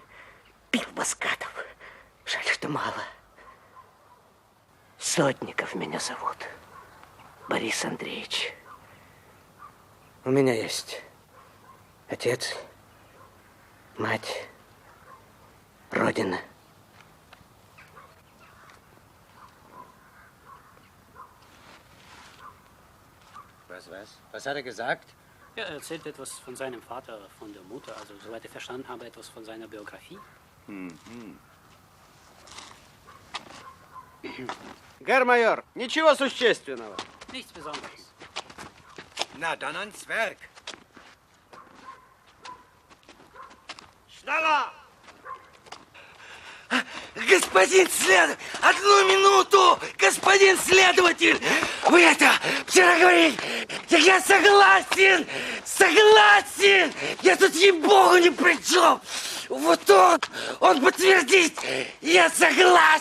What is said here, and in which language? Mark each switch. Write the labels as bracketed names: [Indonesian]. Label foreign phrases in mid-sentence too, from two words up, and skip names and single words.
[Russian] Бил баскатов. Жаль, что мало. Сотников меня зовут. Борис Андреевич. У меня есть отец, мать, родина. [German] Was hat er gesagt? Ja, er erzählt etwas von seinem Vater, von der Mutter, also soweit ich verstanden habe, etwas von seiner Biografie. [Russian] Гермайор, ничего существенного. [German] Nichts Besonderes. Na, dann ans Werk. Schneller! [Russian] Господин следователь! Одну минуту! Господин следователь! Вы это вчера говорили! Я согласен! Согласен! Я тут, ей-богу, ни при чем! Вот он подтвердит! Я согласен!